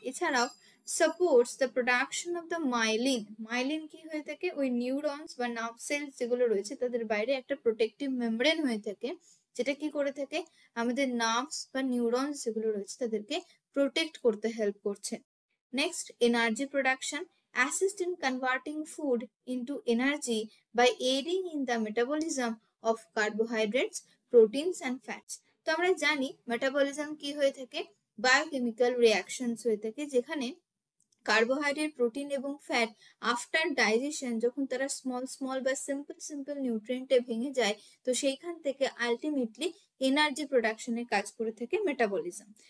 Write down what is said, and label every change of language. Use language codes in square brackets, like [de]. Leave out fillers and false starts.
[bn] এছাড়াও [en] Supports the production of the myelin. [bn] Myelin কি হয়ে থাকে, ওই নিউরনস বা নার্ভ সেলস যেগুলো রয়েছে তাদের বাইরে একটা প্রোটেক্টিভ মেমব্রেন হয়ে থাকে, যেটা কি করে থাকে, আমাদের নার্ভস বা নিউরনস যেগুলো রয়েছে তাদেরকে প্রোটেক্ট করতে হেল্প করছে। [en] Next, energy production assist in converting food into energy by aiding in the metabolism of carbohydrates, proteins and fats। [bn] তো আমরা জানি মেটাবলিজম কি হয়ে থাকে, বায়োকেমিক্যাল রিয়াকশনস হয়ে থাকে, যেখানে কার্বোহাইড্রেট, প্রোটিন এবং ফ্যাট আফটার ডাইজেশন যখন তারা স্মল বা সিম্পল নিউট্রিয়েন্টে ভেঙে যায়, তো সেইখান থেকে আলটিমেটলি এনার্জি প্রোডাকশনের কাজ করে থাকে মেটাবলিজম।